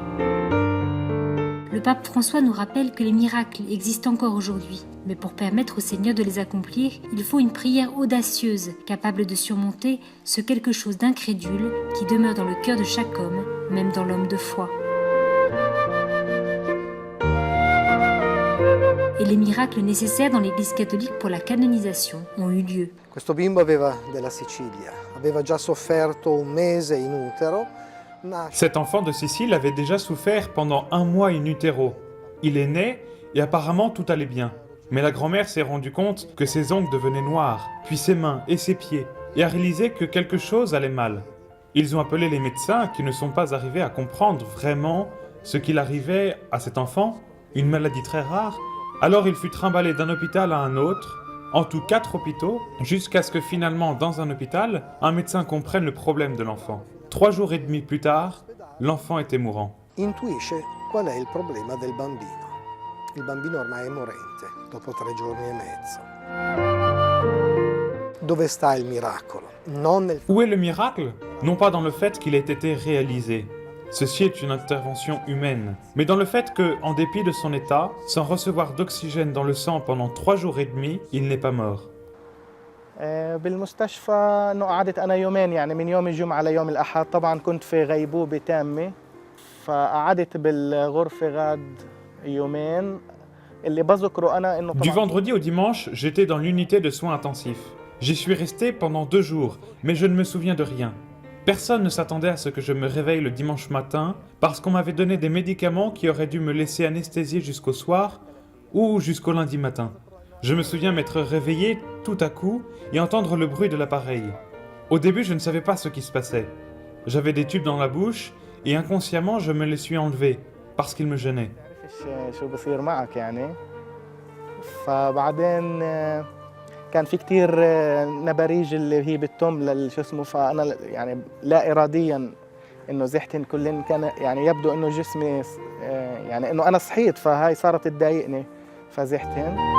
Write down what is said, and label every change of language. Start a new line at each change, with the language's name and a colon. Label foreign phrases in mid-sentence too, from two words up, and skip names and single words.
French: Le pape François nous rappelle que les miracles existent encore aujourd'hui, mais pour permettre au Seigneur de les accomplir, il faut une prière audacieuse, capable de surmonter ce quelque chose d'incrédule qui demeure dans le cœur de chaque homme, même dans l'homme de foi. et les miracles nécessaires dans l'Église catholique pour la canonisation ont eu lieu.
Italian: Questo bimbo aveva della Sicilia, aveva già sofferto un mese in utero.
French: Cet enfant de Sicile avait déjà souffert pendant 1 mois in utero. Il est né et apparemment tout allait bien. Mais la grand-mère s'est rendue compte que ses ongles devenaient noirs, puis ses mains et ses pieds, et a réalisé que quelque chose allait mal. Ils ont appelé les médecins qui ne sont pas arrivés à comprendre vraiment ce qu'il arrivait à cet enfant, une maladie très rare. Alors il fut trimballé d'un hôpital à un autre, en tout 4 hôpitaux, jusqu'à ce que finalement, dans un hôpital, un médecin comprenne le problème de l'enfant. 3 jours et demi plus tard, l'enfant était mourant.
Italian: Intuisce qual è il problema del bambino. Il bambino ormai è morente, dopo 3 giorni e mezzo. Dove sta il miracolo?
French: Où est le miracle? Non pas dans le fait qu'il ait été réalisé. Ceci est une intervention humaine. Mais dans le fait que, en dépit de son état, sans recevoir d'oxygène dans le sang pendant 3 jours et demi, il n'est pas mort.
Arabic: بالمستشفى انه قعدت انا يومين يعني من يوم الجمعه ليوم الاحد طبعا كنت في غيبوبه تامه فقعدت بالغرفه غاد يومين اللي بذكره انا انه
French: Du vendredi au dimanche, j'étais dans l'unité de soins intensifs. J'y suis resté pendant 2 jours, mais je ne me souviens de rien. Personne ne s'attendait à ce que je me réveille le dimanche matin parce qu'on m'avait donné des médicaments qui auraient dû me laisser anesthésier jusqu'au soir ou jusqu'au lundi matin. Je me souviens m'être réveillé tout à coup et entendre le bruit de l'appareil. Au début, je ne savais pas ce qui se passait. J'avais des tubes dans la bouche et inconsciemment, je me les suis enlevés parce qu'ils me gênaient.
Arabic: كان في كتير نباريج اللي هي بتتم شو اسمه فانا يعني لا اراديا انه زحتن كلن كان يعني يبدو انه جسمي يعني انه انا صحيت فهاي صارت تضايقني فزحتن.